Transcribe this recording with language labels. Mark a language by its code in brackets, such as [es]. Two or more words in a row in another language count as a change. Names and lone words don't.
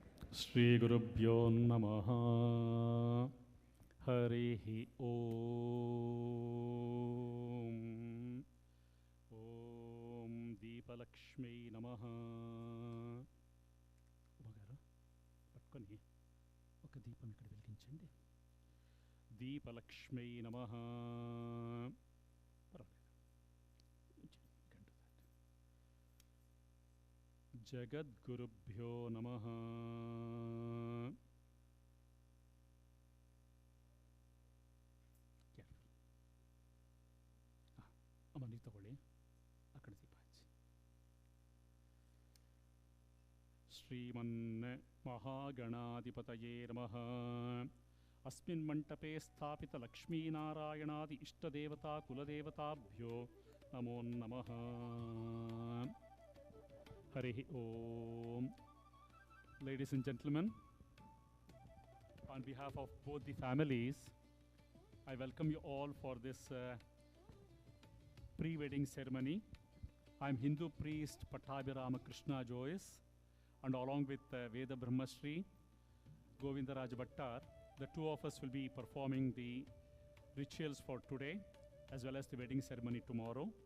[sa] श्रीगुरुभ्यो नमः हरिः ॐ ॐ दीपलक्ष्म्यै नमः [te] ఉమ్మగారు పట్టుకొని ఒక దీపం ఇక్కడ వెలిగించండి. [sa] దీపలక్ష్మ్యై నమః. జగద్గురుభ్యో నమః. [kn] ಅಮ್ಮ ನೀರು ತಗೊಳ್ಳಿ, ಆ ಕಡೆ ದೀಪ ಹಚ್ಚಿ. [sa] ಶ್ರೀಮನ್ ಮಹಾಗಣಾಧಿಪತಯೇ ನಮಃ. अस्मिन् मण्टपे स्थापित लक्ष्मीनारायणादि इष्टदेवता कुलदेवताभ्यो नमो नमः. हरिः ओम. [en] Ladies and gentlemen, on behalf of both the families, I welcome you all for this pre-wedding ceremony. I am Hindu priest Pattabhirama Krishna Joyce, and along with Veda Brahmashri Govindaraj Bhattar, the two of us will be performing the rituals for today as well as the wedding ceremony tomorrow.